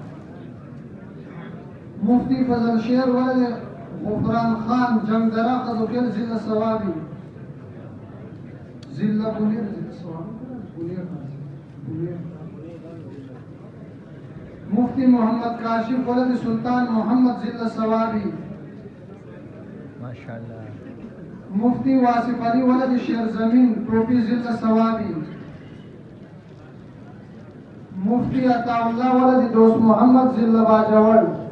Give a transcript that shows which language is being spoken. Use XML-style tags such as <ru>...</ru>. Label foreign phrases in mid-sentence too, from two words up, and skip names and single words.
<ur>مفتی فضل شیر ولد غفران خان جنگدرہ قدوکیل ضلع سوابی ضلع بنیر مفتی محمد کاشف ولد سلطان محمد ضلع سوابی ماشاءاللہ مفتی واصف علی ولد شیر زمین ٹوپی ضلع سوابی مفتی عطا اللہ ولد دوست محمد ضلع باجوڑ</ur>